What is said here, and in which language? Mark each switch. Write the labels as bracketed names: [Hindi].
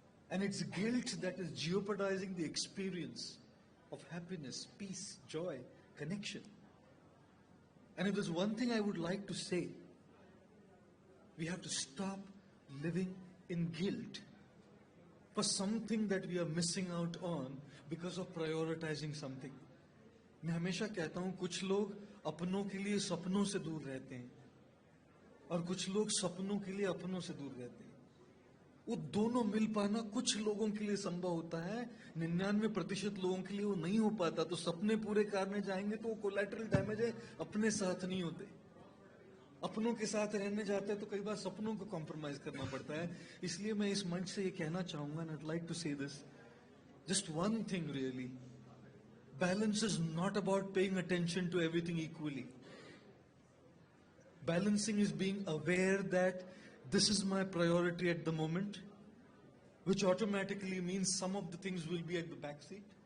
[English] And it's guilt that is jeopardizing the experience of happiness, peace, joy, connection. And if there's one thing I would like to say, we have to stop living in guilt for something that we are missing out on because of prioritizing something. [Hindi] मैं हमेशा कहता हूं कुछ लोग अपनों के लिए सपनों से दूर रहते हैं और कुछ लोग सपनों के लिए अपनों से दूर रहते हैं. वो दोनों मिल पाना कुछ लोगों के लिए संभव होता है, 99% लोगों के लिए वो नहीं हो पाता. तो सपने पूरे करने जाएंगे तो वो कोलैटरल डैमेज है, अपने साथ नहीं होते. अपनों के साथ रहने जाते हैं तो कई बार सपनों को कॉम्प्रोमाइज करना पड़ता है. इसलिए मैं इस मंच से ये कहना चाहूंगा, [English] and I'd like to say this, just one thing really. Balance is not about paying attention to everything equally. Balancing is being aware that this is my priority at the moment, which automatically means some of the things will be at the back seat.